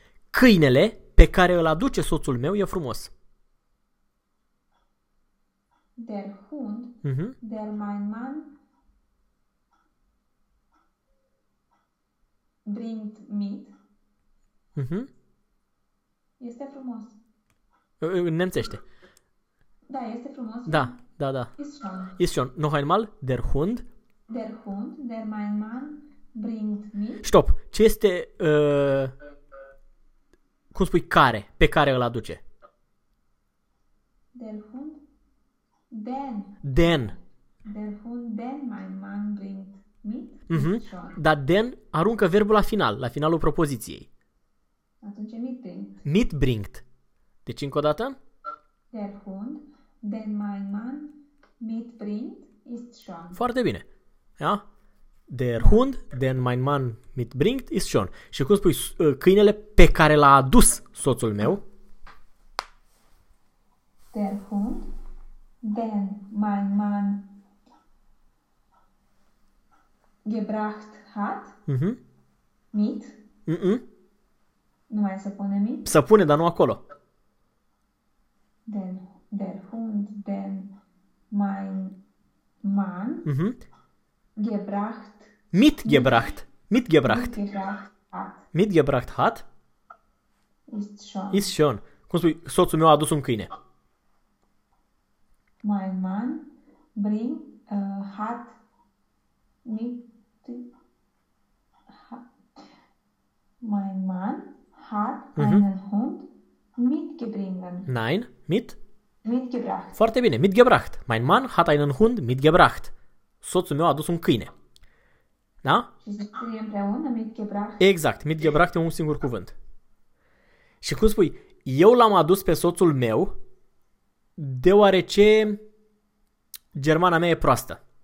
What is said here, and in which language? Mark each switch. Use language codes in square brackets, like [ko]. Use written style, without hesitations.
[ro] Câinele pe care îl aduce soțul meu e frumos. [de] Der Hund, der mein Mann bringt mit. [ro] Este frumos. Nemțește. Da, este frumos. Da. Da, da. [de] Ist schon. Ist schon. Noch einmal. Der Hund. Der Hund, der mein Mann bringt mit. [ro] Stop. Ce este, cum spui, care, pe care îl aduce? [de] Der Hund, den. Den. Der Hund, den mein Mann bringt mit. [ro] Dar den aruncă verbul la final, la finalul propoziției. Atunci e [de] mit bringt. Mit bringt. [ro] Deci încă o dată. [de] Der Hund. Den mein Mann mitbringt ist schon. [ro] Foarte bine. [de] Ja? Der Hund, den mein Mann mitbringt, ist schon. [ro] Și cum spui, câinele pe care l-a adus soțul meu? [de] Der Hund, den mein Mann gebracht hat, mit, [ro] nu mai se pune [de] mit? [ro] Se pune, dar nu acolo. [de] Den Der Hund, den mein Mann gebracht. Mitgebracht. Mitgebracht. Mitgebracht hat. Mitgebracht hat. Ist schon. Ist schon. [ro] Cum spui, soțul meu a adus un câine. [de] Mein Mann bring, hat mit. Mein Mann hat einen Hund mitgebringen. Nein, mit. Mitgebracht. [ro] Foarte bine. [de] Mitgebracht. Mein Mann hat einen Hund mitgebracht. [ro] Soțul meu a adus un câine. Da? Și scrie împreună mitgebracht. Exact. Mitgebracht e un singur cuvânt. Și cum spui? Eu l-am adus pe soțul meu deoarece germana mea e proastă.